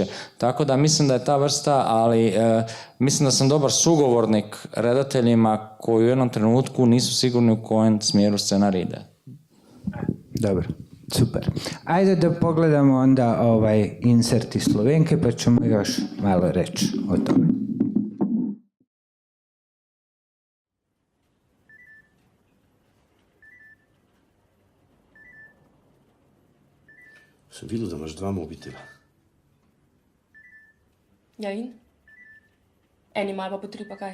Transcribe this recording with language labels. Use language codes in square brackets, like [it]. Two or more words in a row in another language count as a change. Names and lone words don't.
[hr] Tako da mislim da je ta vrsta, ali mislim da sam dobar sugovornik redateljima koji u jednom trenutku nisu sigurni u kojem smjeru scenar ide. Dobro, super. Ajde da pogledamo onda insert iz Slovenke, pa ćemo još malo reći o tome. [sl] Sem videl, da imaš 2 mobitela. Ja in? Eni malo pa po 3 pa kaj?